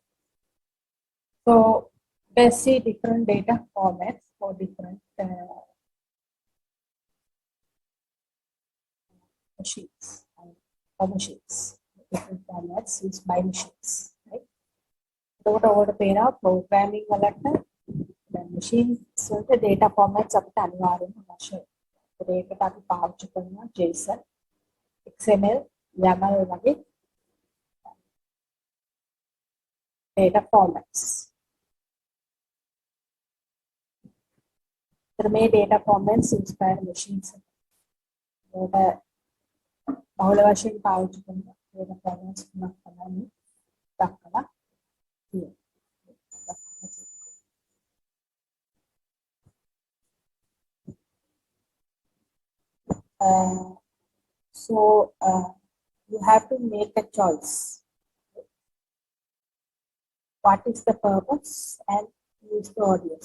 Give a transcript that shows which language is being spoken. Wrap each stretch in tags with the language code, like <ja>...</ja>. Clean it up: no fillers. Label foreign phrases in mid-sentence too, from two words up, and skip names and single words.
<en>So let's see different data formats for different machines. Different formats used by machines. Right? So what about programming the machines the data formats</en> <si>අපිට අනිවාර්යයෙන්ම අවශ්‍යයි. ඒකට අපි පාවිච්චි කරනවා JSON, XML, YAML වගේ</si> <en>data formats.</en> <si>तर මේ</si> <en>data formats inspired machines</en> <si>වලට බහුල වශයෙන් පාවිච්චි කරන</si> <en>data formats</en> <si>තුනක් තමයි දක්වලා තියෙන්නේ.</si> <en>So you have to make a choice. What is the purpose and who is the audience?</en>